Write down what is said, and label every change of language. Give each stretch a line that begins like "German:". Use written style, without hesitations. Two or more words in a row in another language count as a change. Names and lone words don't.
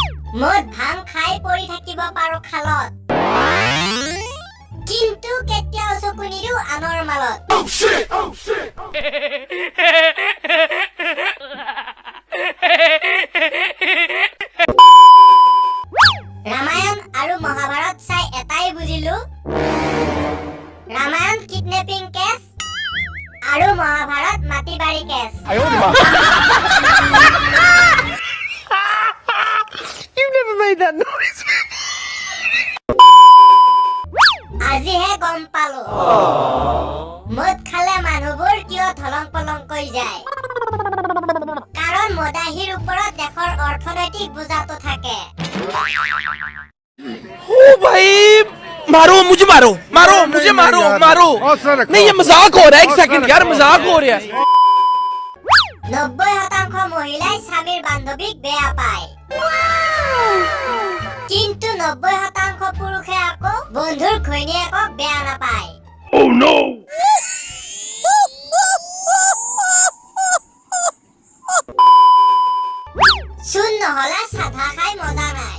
Assamese: মদ ভাং খাই পৰি থাকিব পাৰো খালত কিন্তু কেতিয়াও চকু নিদিও আনৰ মালত ৰামায়ণ আৰু মহাভাৰত চাই এটাই বুজিলো ৰামায়ণ
English: kidnapping case
Assamese: আৰু মহাভাৰত মাটি বাৰী কেছ
English: You've never made that noise.
Assamese: আজিহে গম পালো মদ খালে মানুহবোৰ কিয় ধলং পলং কৈ যায় কাৰণ মদাহীৰ ওপৰত দেশৰ অৰ্থনৈতিক বোজাটো থাকে
Hindi: ओ भाई मारो मुझे मारो मारो मुझे मारो मारो नहीं ये मजाक हो रहा है एक सेकंड यार मजाक हो रहा है
Assamese: 90% মহিলাই স্বামীৰ বান্ধৱীক বেয়া পায় কিন্তু 90% পুৰুষে আকৌ বন্ধুৰ ঘৈণীয়েকক বেয়া নাপায়
English: Oh no!
Assamese: চূণ নহলে চাধা খাই মজা নাই